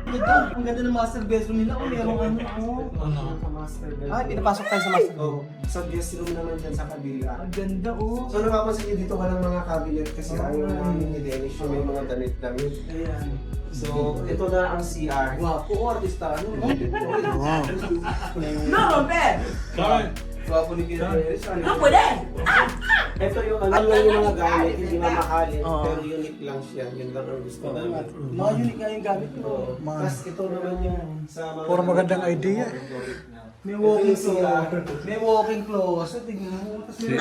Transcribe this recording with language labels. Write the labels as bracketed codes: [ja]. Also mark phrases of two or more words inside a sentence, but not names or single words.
[tl] Ang ganda ng [en] master bedroom [tl] nila. Oh, merong ano. Sa [en] master bedroom. [tl] Ah, pinapasok tayo sa master Oo. Sa guest room naman dyan sa kabila. Ang ganda oh. So napapansin niyo dito walang mga cabinet kasi ayaw namin ni Dennis yung may mga damit-damit. Ayan. So ito na ang CR. Wapo oh, artista. Ano? Wow. [es] No romper. [tl] Wapo ni Kira. [es] No puede. [tl] Ito yung ano lang yung mga gamit, hindi mamahalin, Oo. pero unique lang siya. Yun lang ang gusto namin. Mga unique nga yung gamit ko. Oo. Tapos ito naman yung sa mga... Puro magandang idea. May walking Ito yung CR. closet. May [en] walking closet. [tl] Tingnan mo. Tapos may